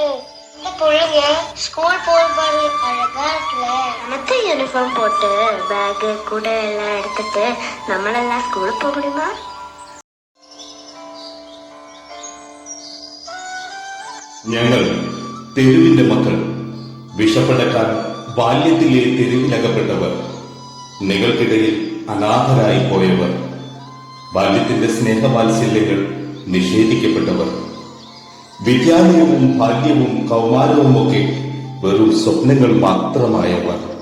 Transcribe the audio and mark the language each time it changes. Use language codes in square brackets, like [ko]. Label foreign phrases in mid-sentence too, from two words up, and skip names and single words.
[ta] இந்த புள்ளைங்க ஸ்கூல் போகும்போது அழகா இருக்குல்ல. நமக்கு யூனிஃபார்ம் போட்டு பேഗ് கூட எல்லாம் எடுத்துட்டு [ml] നമ്മളെല്ലാം സ്കൂളിൽ പോക [ta] முடியுமா? [ml] ഞങ്ങൾ തെരുവിന്റെ മക്കൾ, വിഷപ്പടക്കാൻ ബാല്യത്തിലെ തെരുവിലകപ്പെട്ടവർ, നിങ്ങൾക്കിടയിൽ അനാഥരായി പോയവർ, ബാല്യത്തിന്റെ സ്നേഹവാത്സല്യങ്ങൾ നിഷേധിക്കപ്പെട്ടവർ, വിദ്യാലയവും ബാല്യവും കൗമാരവും ഒക്കെ വെറും സ്വപ്നങ്ങൾ മാത്രമായവർ,